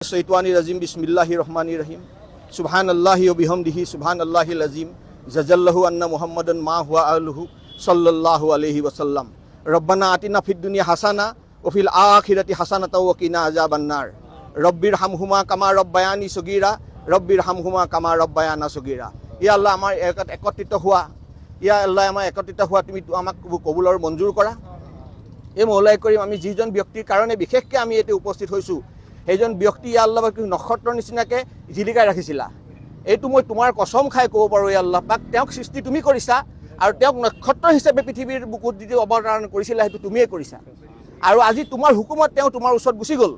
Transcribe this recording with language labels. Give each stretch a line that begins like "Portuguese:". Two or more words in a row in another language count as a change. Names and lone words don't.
Arabic: من الشيطان الرجيم بسم الله الرحمن الرحيم سبحان الله وبحمده سبحان الله العظيم جزى الله عنا محمدا ما هو أهله صلى الله عليه وسلم ربنا آتنا في الدنيا حسنة وفي الآخرة حسنة وقنا عذاب النار رب ارحمهما كما ربياني صغيرا رب ارحمهما كما ربيانا صغيرا. يا الله
Assamese: আমাৰ একত্ৰিত হোৱা,
Arabic: يا الله
Assamese: আমাৰ একত্ৰিত হোৱা তুমি আমাক কবুলৰ মঞ্জুৰ কৰা। এই
Arabic: مولاي كريم
Assamese: আমি যিজন ব্যক্তিৰ কাৰণে বিশেষকৈ আমি ইয়াতে উপস্থিত হৈছোঁ সেইজন ব্যক্তি
Arabic: يا الله
Assamese: নক্ষত্ৰৰ নিচিনাকৈ জিলিকাই ৰাখিছিলা। এইটো মই তোমাৰ কসম খাই ক'ব পাৰোঁ
Arabic: يا الله
Assamese: পাক, তেওঁক সৃষ্টি তুমি কৰিছা আৰু তেওঁক নক্ষত্ৰ হিচাপে পৃথিৱীৰ বুকুত যিটো অৱতাৰণ কৰিছিলা সেইটো তুমিয়ে কৰিছা আৰু আজি তোমাৰ হুকুমত তেওঁ তোমাৰ ওচৰত গুচি গ'ল।